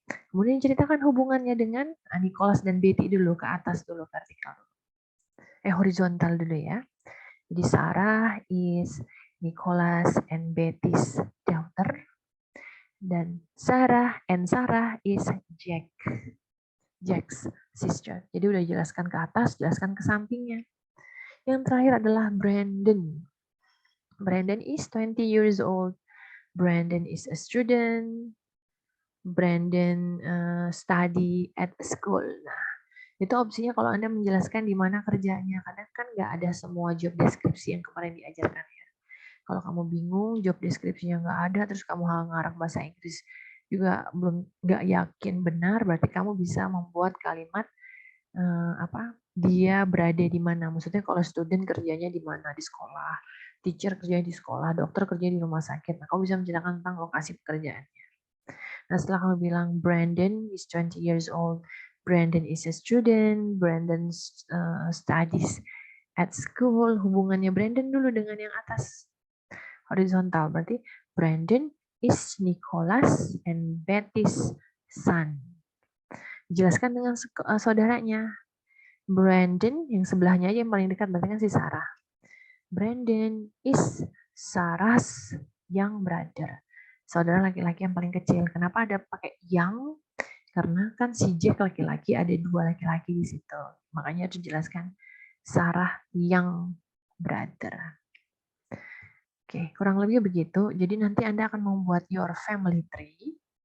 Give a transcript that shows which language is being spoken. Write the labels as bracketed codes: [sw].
[id] Kemudian ceritakan hubungannya dengan Nicholas dan Betty dulu, ke atas dulu, vertikal. Horizontal dulu ya. Jadi [en] Sarah is Nicholas and Betty's daughter. [id] Dan [en] Sarah is Jack's sister. [id] Jadi udah jelaskan ke atas, jelaskan ke sampingnya. Yang terakhir adalah Brandon. [en] Brandon is 20 years old. Brandon is a student. Brandon study at school. [id] Nah, itu opsinya kalau Anda menjelaskan di mana kerjanya. Kadang kan nggak ada semua job deskripsi yang kemarin diajarkan ya. Kalau kamu bingung, job deskripsinya nggak ada, terus kamu ngarang bahasa Inggris juga belum nggak yakin benar, berarti kamu bisa membuat kalimat dia berada di mana. Maksudnya kalau student kerjanya di mana, di sekolah, teacher kerjanya di sekolah, dokter kerjanya di rumah sakit. Nah, kamu bisa menceritakan tentang lokasi pekerjaannya. Nah, setelah kamu bilang [en] Brandon is 20 years old, Brandon is a student, Brandon studies at school, [id] hubungannya Brandon dulu dengan yang atas. [en] Horizontal, [id] berarti [en] Brandon is Nicholas and Betty's son. [id] Jelaskan dengan saudaranya. Brandon, yang sebelahnya aja yang paling dekat, berarti kan si Sarah. [en] Brandon is Sarah's young brother. [id] Saudara laki-laki yang paling kecil. Kenapa ada pakai young? Karena kan si Jack laki-laki, ada dua laki-laki di situ. Makanya harus dijelaskan Sarah [en] young brother. [id] Oke, kurang lebih begitu. Jadi nanti Anda akan membuat [en] your family tree.